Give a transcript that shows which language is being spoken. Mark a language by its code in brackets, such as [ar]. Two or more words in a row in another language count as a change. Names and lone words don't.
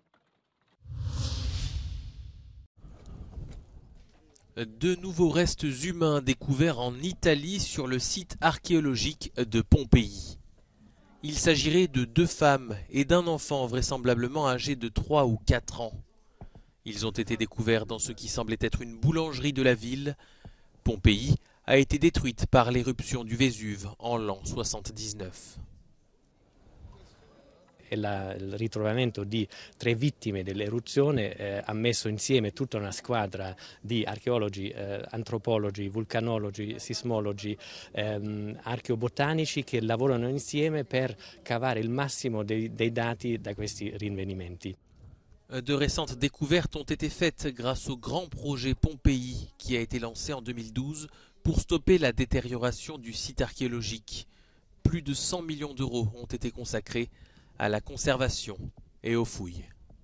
[fr] De nouveaux restes humains découverts en Italie sur le site archéologique de Pompéi. Il s'agirait de 2 femmes et d'un enfant vraisemblablement âgé de 3 ou 4 ans. Ils ont été découverts dans ce qui semblait être une boulangerie de la ville. Pompéi a été détruite par l'éruption du Vésuve en l'an 79. [it] Il ritrovamento di 3 vittime dell'eruzione ha messo insieme tutta una squadra di archeologi, antropologi, vulcanologi, sismologi, archeobotanici che lavorano insieme per cavare il massimo dei dati da questi rinvenimenti. [fr] De récentes découvertes ont été faites grâce au grand projet Pompéi qui a été lancé en 2012 pour stopper la détérioration du site archéologique. Plus de 100 millions d'euros ont été consacrés à la conservation et aux fouilles.